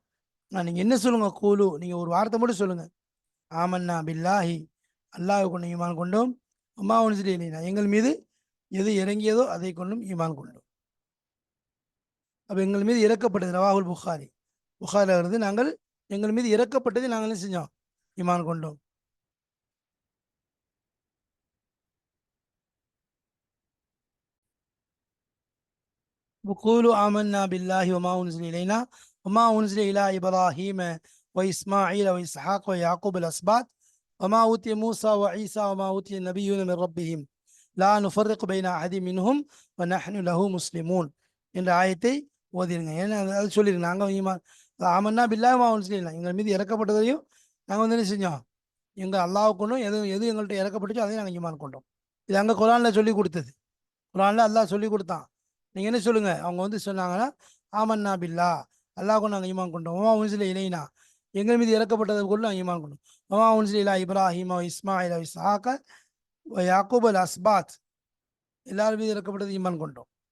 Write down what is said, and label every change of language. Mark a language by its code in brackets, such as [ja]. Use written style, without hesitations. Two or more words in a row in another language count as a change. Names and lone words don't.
[ta] நீங்கள் என்ன சொல்லுங்கள், கூலு, நீங்கள் ஒரு வார்த்தை மட்டும் சொல்லுங்கள், [ar] آمنا بالله, [ta] அல்லாஹ் கொண்டு ஈமான் கொண்டோம், அம்மா ஒன்று சொல்லி எங்கள் மீது எது இறங்கியதோ அதை கொண்டும் ஈமான் கொண்டோம். அப்போ எங்கள் மீது இறக்கப்பட்டது [ar] رواه البخاري, [ta] புகாரில் வருது, நாங்கள் எங்கள் மீது இறக்கப்பட்டதை நாங்கள் என்ன செஞ்சோம், ஈமான் கொண்டோம். [ar] وقولوا آمنا بالله وما أنزل إلينا وما أنزل إلى إبراهيم وإسماعيل وإسحاق ويعقوب الأسباط وما أوتي موسى وعيسى وما أوتي النبيون من ربهم لا نفرق بين أحد منهم ونحن له مسلمون [ta] என்ற ஆயத்தை ஓதிருங்க. ஏன்னா அது சொல்லிடுங்க, நாங்கள் ஈமான் [ar] آمنا بالله وما أنزل إلينا, [ta] எங்கள் மீது இறக்கப்பட்டதையும் நாங்கள் வந்து என்ன செஞ்சோம், எங்கள் அல்லாஹ் கொண்டோம், எது எது எங்கள்கிட்ட இறக்கப்பட்டுச்சோ அதையும் நாங்கள் ஈமான் கொண்டோம். இது அங்கே குரானில் சொல்லி கொடுத்தது, குரானில் அல்லாஹ் சொல்லி கொடுத்தான். நீங்கள் என்ன சொல்லுங்க, அவங்க வந்து சொன்னாங்கன்னா [ar] آمنا بالله, [ta] அல்லாஹ் கொண்டு நாங்கள் ஈமான் கொண்டோம், [ar] وما أنزل إلينا, [ta] எங்கள் மீது இறக்கப்பட்டதை கொண்டு நாங்கள் ஈமான் கொண்டோம், [ar] وما أنزل إلى إبراهيم إسماعيل إسحاق يعقوب الأسباط, [ta] எல்லாரும் மீது இறக்கப்பட்டது ஈமான் கொண்டோம்.